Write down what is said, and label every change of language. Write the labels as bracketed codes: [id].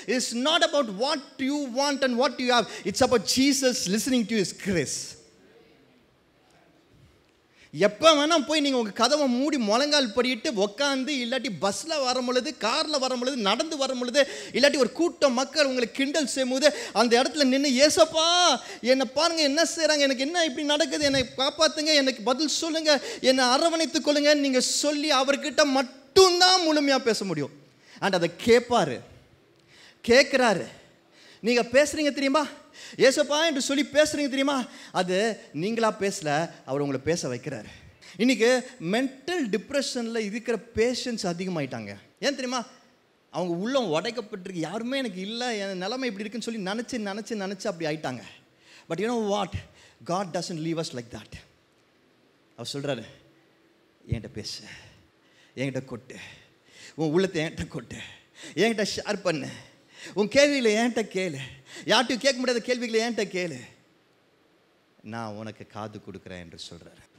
[en] It's not about what you want and what you have, it's about Jesus listening to his grace. [ta] எப்போ வேணால் போய் நீங்கள் உங்கள் கதவை மூடி முழங்கால் படிட்டு உக்காந்து, இல்லாட்டி பஸ்ஸில் வரும் பொழுது, காரில் வரும் பொழுது, நடந்து வரும் பொழுது, இல்லாட்டி ஒரு கூட்டம் மக்கள் உங்களை கிண்டல் செய்யும்போது அந்த இடத்துல நின்று, ஏசப்பா என்னை பாருங்கள் என்ன செய்கிறாங்க, எனக்கு என்ன இப்படி நடக்குது, என்னை காப்பாற்றுங்க, எனக்கு பதில் சொல்லுங்கள், என்னை அரவணைத்துக் கொள்ளுங்கன்னு நீங்கள் சொல்லி அவர்கிட்ட மட்டும்தான் முழுமையாக பேச முடியும். அண்ட் அதை கேட்குறாரு. நீங்கள் பேசுகிறீங்க தெரியுமா, ஏசப்பா என்று சொல்லி பேசுகிறீங்க தெரியுமா, அது நீங்களாக பேசல, அவர் உங்களை பேச வைக்கிறாரு. இன்றைக்கி மென்டல் டிப்ரெஷனில் இருக்கிற பேஷண்ட்ஸ் அதிகமாயிட்டாங்க. ஏன் தெரியுமா? அவங்க உள்ளம் உடைக்கப்பட்டிருக்கு, யாருமே எனக்கு இல்லை, என் நிலைமை இப்படி இருக்குன்னு சொல்லி நினச்சி அப்படி ஆயிட்டாங்க. [en] But you know what, God doesn't leave us like that. [ta] அவர் சொல்கிறாரு, என்கிட்ட பேசு, என்கிட்ட கொட்டு, உன் உள்ளத்தை என்கிட்ட கொட்டு, என்கிட்ட ஷேர் பண்ணு, உன் கேள்விகளை என்கிட்ட கேளு, யார்ட்டையும் கேட்க முடியாத கேள்விகளை என்கிட்ட கேளு, நான் உனக்கு காது கொடுக்குறேன் என்று சொல்கிறார்.